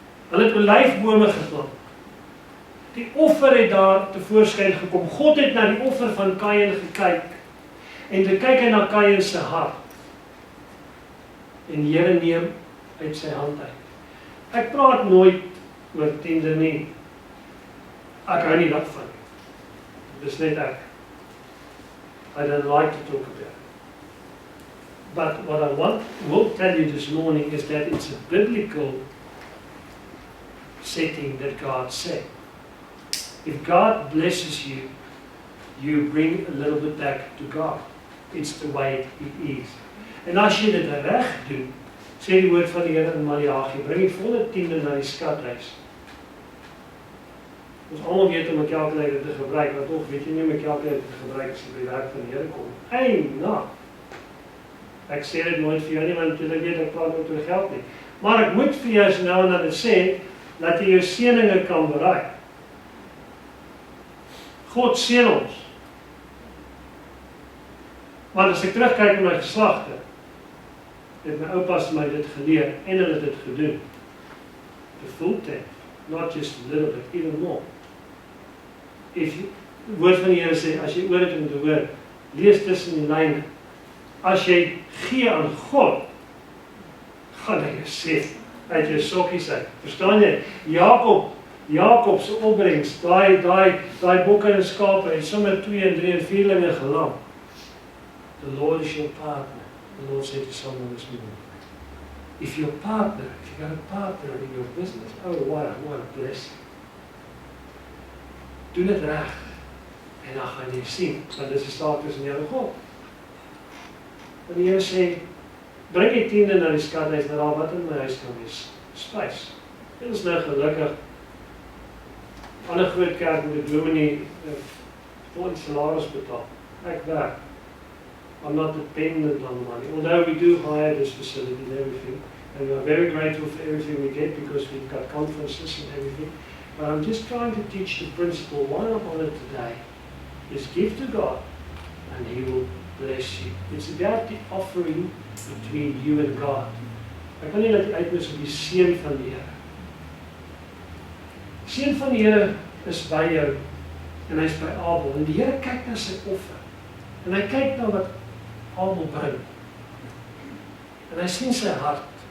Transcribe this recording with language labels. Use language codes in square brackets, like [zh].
[af] Hulle het olyfbome geplant. Die offer het daar tevoorskyn gekom. God het na die offer van Kain gekyk. En toe kyk hy na Kain se hart. En die Here neem uit sy hand uit. Ek praat nooit oor tiende nie. Ek hou nie daarvan. Dis net ek. [en] I don't like to talk about it. But what I will tell you this morning is that it's a biblical setting that God said. If God blesses you, you bring a little bit back to God. It's the way it is. [af] En as jy dit reg doen, sê die woord van die Here in Maleagi, bring die volle tiende na die skathuis. Ons almal weet om 'n kalkulator te gebruik, maar tog weet jy nie om 'n kalkulator te gebruik as jy by die werk van die Here kom. Nou. Ek sê dit nooit vir jou nie, want jy weet ek praat oor geld nie. Maar ek moet vir jou nou en dan sê, dat jy jou seëninge kan bereik. God seën ons. Maar as ek terugkyk op my geslagte, het my oupas my dit geleer, en hulle het dit gedoen. [en] The full tenth, not just a little bit, even more. [af] Die woord van die Here sê, as jy oor het om te hoor, lees tussen die lyne. As jy gee aan God, gaan hy jou sê, uit jou sokkies uit. Verstaan jy? Jakob se opbrengs, daai bokke en skape, en sommer 2 en 3 en 4 gelam. [en] The Lord is your partner. The Lord said to someone this morning, if your partner, if you got a partner in your business, oh what a blessing. [af] Doen dit reg, en dan gaan jy sien, want dit is 'n staat tussen jou en God. En die Here sê, bring die tiende na die skathuis, na daar wat in my huis kan wees, spys. Dit is nou gelukkig. Alle groot kerk met die dominee vol salaris betaal. Ek werk. [en] I'm not dependent on money. Although we do hire this facility and everything, and we are very grateful for everything we get because we've got conferences and everything. But I'm just trying to teach the principle, one on it today, is give to God, and He will bless you. It's about the offering between you and God. [af] Ek wil nie dat jy uitmis op die seën van die Here. Seën van die Here is by jou, en hy is by Abel, en die Here kyk na sy offer, en hy kyk na wat Abel bring, en hy sien sy hart.